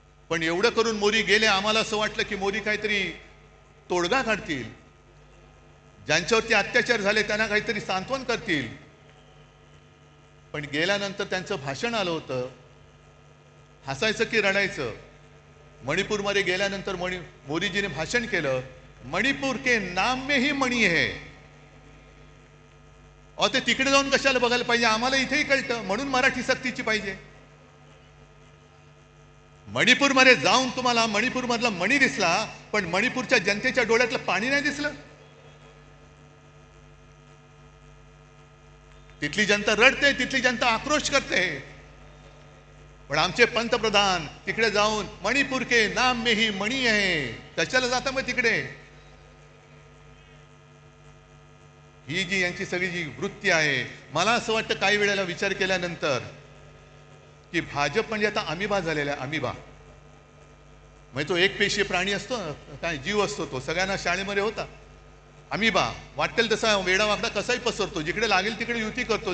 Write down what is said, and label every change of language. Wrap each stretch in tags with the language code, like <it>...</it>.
<mr>पण एवढं करून मोदी गेले. आम्हाला असं वाटलं की मोदी काहीतरी तोडगा काढतील, ज्यांच्यावरती अत्याचार झाले त्यांना काहीतरी सांत्वन करतील. पण गेल्यानंतर त्यांचं भाषण आलं होतं. हसायचं की रडायचं. मणिपूरमध्ये गेल्यानंतर मोदीजीने भाषण केलं,</mr> <hi>मणिपूर के नाम में ही मणी है.</hi> <mr>अहो ते तिकडे जाऊन कशाला बघायला पाहिजे? आम्हाला इथेही कळतं. म्हणून मराठी सक्तीची पाहिजे. मणिपूरमध्ये जाऊन तुम्हाला मणिपूरमधला मणी दिसला, पण मणिपूरच्या जनतेच्या डोळ्यातलं पाणी नाही दिसलं. तिथली जनता रडते, तिथली जनता आक्रोश करते. पण आमचे पंतप्रधान तिकडे जाऊन</mr> <hi>मणिपूर के नाम में ही मणी है.</hi> <mr>कशाला जाता मग तिकडे? ही जी यांची सगळी जी वृत्ती आहे, मला असं वाटतं काही वेळेला विचार केल्यानंतर की भाजप म्हणजे आता अमिबा झालेला आहे. अमिबा म्हणजे तो एक पेशीय प्राणी असतो, काय जीव असतो. तो सगळ्यांना शाळेमध्ये होता. अमिबा वाटेल तसा वेडा वाकडा कसाही पसरतो, जिकडे लागेल तिकडे युती करतो.</mr>